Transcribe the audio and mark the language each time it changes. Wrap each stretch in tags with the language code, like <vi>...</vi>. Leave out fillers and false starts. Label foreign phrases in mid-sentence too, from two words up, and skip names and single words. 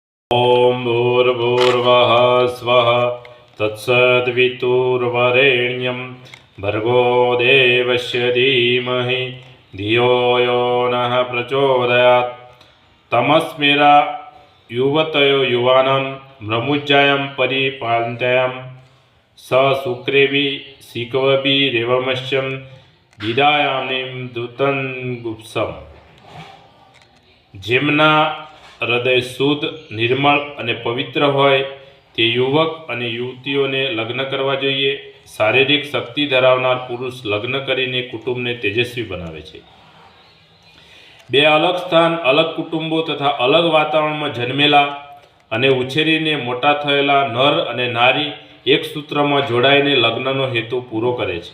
<sa>ओम भूर्भुवः स्वः तत्सवितुर्वरेण्यं भर्गो देवस्य धीमहि धियो यो नः प्रचोदयात्। तमस्मिरा युवतयो युवानं ब्रह्मुज्जायां परिपालन्त्यां स शुक्रेभि शिकवभिरेवमश्यं विदायानिं दूतं गुप्सम्।</sa> <gu>જેમના હૃદય શુદ્ધ નિર્મળ અને પવિત્ર હોય તે યુવક અને યુવતીઓને લગ્ન કરવા જોઈએ। શારીરિક શક્તિ ધરાવનાર પુરુષ લગ્ન કરીને કુટુંબને તેજસ્વી બનાવે છે। બે અલગ સ્થાન, અલગ કુટુંબો તથા અલગ વાતાવરણમાં જન્મેલા અને ઉછેરીને મોટા થયેલા નર અને નારી એક સૂત્રમાં જોડાઈને લગ્નનો હેતુ પૂરો કરે છે।</gu>